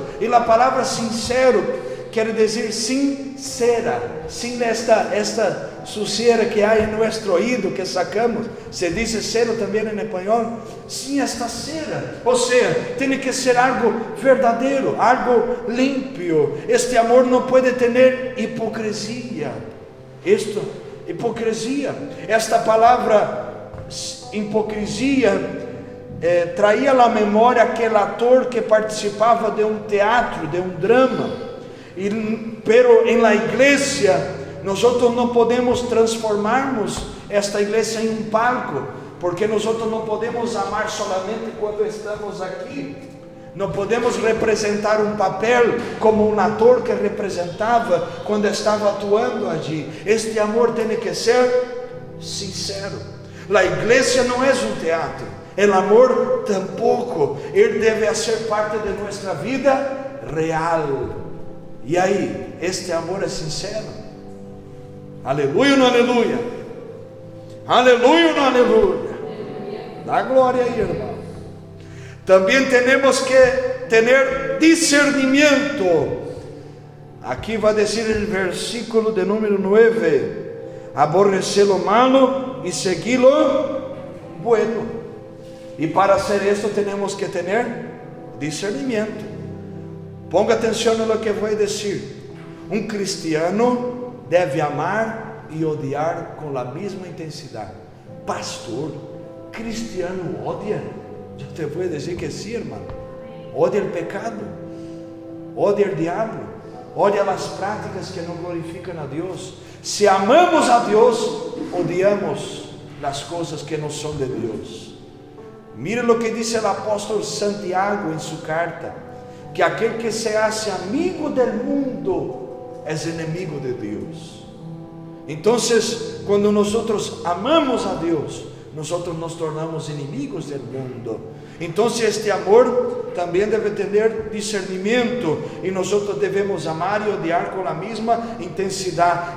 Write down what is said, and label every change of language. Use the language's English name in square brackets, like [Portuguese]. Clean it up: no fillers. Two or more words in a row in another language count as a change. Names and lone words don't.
[Spanish] Y la palabra sincero quiere decir sincera, sin esta suciedad que hay en nuestro oído que sacamos. Se dice cero también en español, sin esta cera. O sea, tiene que ser algo verdadero, algo limpio. Este amor no puede tener hipocresía. [Portuguese] Hipocrisia. Esta palavra hipocrisia traía à la memória aquele ator que participava de um teatro, de um drama. [Spanish] Pero en la iglesia nosotros no podemos transformarnos esta iglesia en un palco, porque nosotros no podemos amar solamente cuando estamos aquí. No podemos [Portuguese] representar um papel como um ator que representava quando estava atuando allí. Este amor tem que ser sincero. A igreja não é um teatro. O amor tampouco. Ele deve ser parte de nossa vida real. E aí, este amor é sincero? Aleluia ou não aleluia? Aleluia ou não aleluia? Dá glória aí, irmão. Também temos que ter discernimento. Aqui vai dizer o versículo de número 9: aborrecer [Spanish] lo malo [Portuguese] e seguir [Spanish] lo bueno. [Portuguese] E para [Spanish] hacer esto [Portuguese] temos que ter discernimento. Ponga atenção no que vou dizer. Um cristiano deve amar e odiar com a mesma intensidade. Pastor, cristiano odia? Eu te vou dizer que sim, irmão. Odia o pecado, odia o diabo, odia as práticas que não glorificam a Deus. Se amamos a Deus, odiamos as coisas que não são de Deus. Mira o que diz o apóstolo Santiago em sua carta, que aquele que [Spanish] se hace amigo del mundo [Portuguese] é inimigo de Deus. Então, quando nós amamos a Deus, nós nos tornamos inimigos do mundo. Então, este amor também deve ter discernimento, e nós devemos amar e odiar com a mesma intensidade.